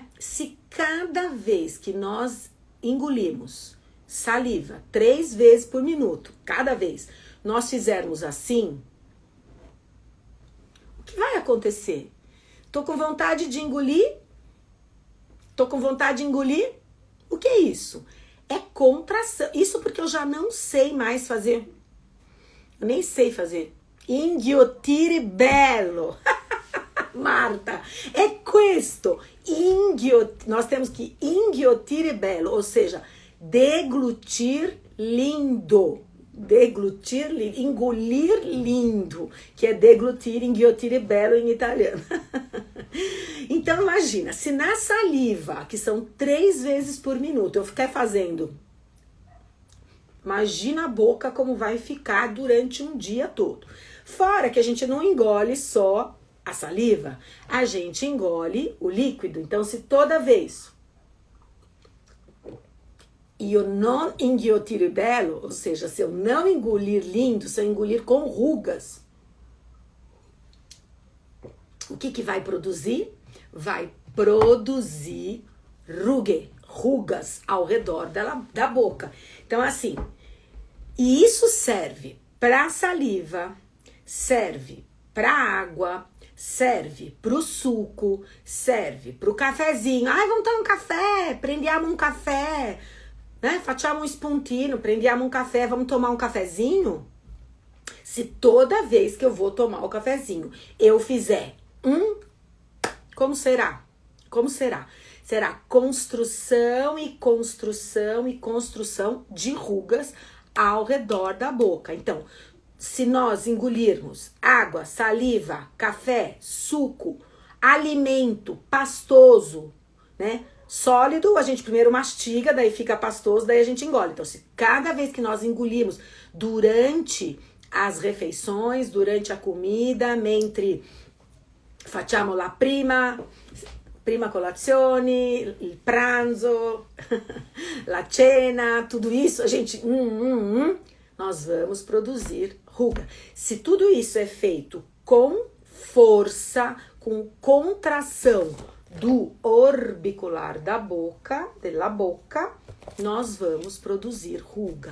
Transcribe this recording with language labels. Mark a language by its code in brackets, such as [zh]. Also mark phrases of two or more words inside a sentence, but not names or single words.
[pt] Se cada vez que nós engolimos saliva 3 vezes por minuto, cada vez nós fizermos assim, o que vai acontecer? Tô com vontade de engolir? Tô com vontade de engolir? O que é isso? É contração. Isso porque eu já não sei mais fazer. Eu nem sei fazer. [it] Inghiottire bello. Marta, é questo. [pt] Nós temos que [it] inghiottire bello, [pt] ou seja, deglutir lindo. Deglutir lindo, engolir lindo, que é deglutir, [it] inghiottire bello [pt] em italiano. Então imagina, se na saliva, que são 3 vezes por minuto, eu ficar fazendo, imagina a boca como vai ficar durante um dia todo. Fora que a gente não engole só a saliva, a gente engole o líquido. Então, se toda vez eu não [it] inghiottire bello, [pt] ou seja, se eu não engolir lindo, se eu engolir com rugas, o que vai produzir? Vai produzir rugas ao redor da boca. Então, assim, e isso serve para saliva, serve para água, serve para o suco, serve para o cafezinho. Ai, vamos tomar um café, [it] prendiamo um café, [pt] né? [it] Facciamo un spuntino, prendiamo um café, [pt] vamos tomar um cafezinho? Se toda vez que eu vou tomar o cafezinho, eu fizer como será? Como será? Será construção e construção e construção de rugas ao redor da boca. Então, se nós engolirmos água, saliva, café, suco, alimento pastoso, né? Sólido, a gente primeiro mastiga, daí fica pastoso, daí a gente engole. Então, se cada vez que nós engolirmos durante as refeições, durante a comida, [it] mentre facciamo la prima colazione, il pranzo, la cena, [pt] tudo isso, a gente, nós vamos produzir ruga. Se tudo isso é feito com força, com contração do orbicular da boca, [it] della boca, [pt] nós vamos produzir ruga.